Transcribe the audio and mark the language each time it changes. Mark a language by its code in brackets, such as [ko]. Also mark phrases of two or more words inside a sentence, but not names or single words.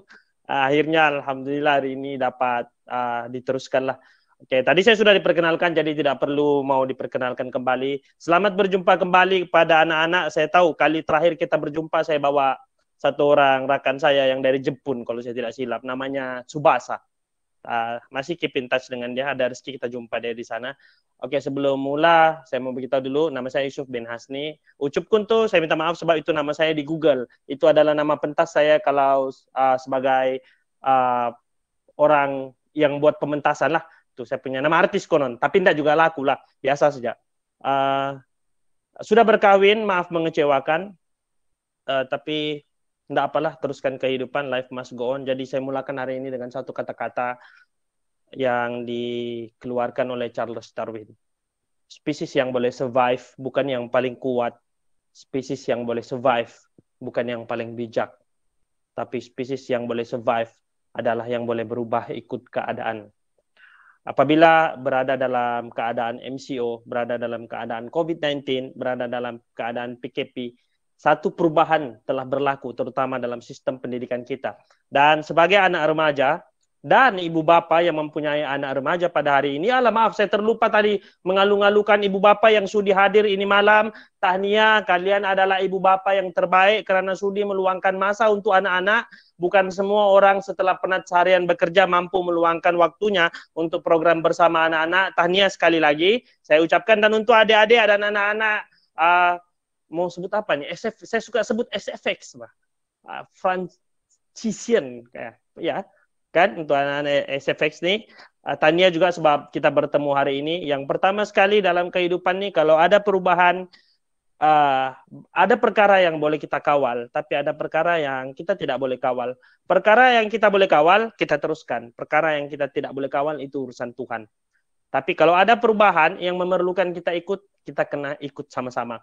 [ms] Akhirnya alhamdulillah hari ini dapat diteruskanlah. Oke, tadi saya sudah diperkenalkan, jadi tidak perlu mau diperkenalkan kembali. Selamat berjumpa kembali kepada anak-anak. Saya tahu kali terakhir kita berjumpa saya bawa satu orang rakan saya yang dari Jepun, kalau saya tidak silap, namanya Tsubasa. Masih [en] keep in touch [ms] dengan dia, ada rezeki kita jumpa dia di sana. Oke, sebelum mula, saya mau beritahu dulu, nama saya Yusuf bin Hasni. Ucup kuntu, saya minta maaf sebab itu nama saya di Google. Itu adalah nama pentas saya kalau sebagai orang yang buat pementasan lah. Tuh saya punya nama artis konon, tapi tidak juga laku lah, biasa saja. Sudah berkawin, maaf mengecewakan, tapi tidak apalah, teruskan kehidupan, [en] life must go on. [ms] Jadi saya mulakan hari ini dengan satu kata-kata yang dikeluarkan oleh Charles Darwin. Spesies yang boleh survive bukan yang paling kuat. Spesies yang boleh survive bukan yang paling bijak. Tapi spesies yang boleh survive adalah yang boleh berubah ikut keadaan. Apabila berada dalam keadaan MCO, berada dalam keadaan COVID-19, berada dalam keadaan PKP, satu perubahan telah berlaku, terutama dalam sistem pendidikan kita. Dan sebagai anak remaja, dan ibu bapa yang mempunyai anak remaja pada hari ini, maaf saya terlupa tadi mengalu-ngalukan ibu bapa yang sudi hadir ini malam. Tahniah, kalian adalah ibu bapa yang terbaik karena sudi meluangkan masa untuk anak-anak. Bukan semua orang setelah penat seharian bekerja mampu meluangkan waktunya untuk program bersama anak-anak. Tahniah sekali lagi saya ucapkan. Dan untuk adik-adik dan anak-anak, mau sebut apa nih? Saya suka sebut SFX, Francisian kayak ya. Kan untuk anak-anak SFX nih, Tania juga sebab kita bertemu hari ini. Yang pertama sekali dalam kehidupan nih, kalau ada perubahan, ada perkara yang boleh kita kawal, tapi ada perkara yang kita tidak boleh kawal. Perkara yang kita boleh kawal, kita teruskan. Perkara yang kita tidak boleh kawal, itu urusan Tuhan. Tapi kalau ada perubahan yang memerlukan kita ikut, kita kena ikut sama-sama.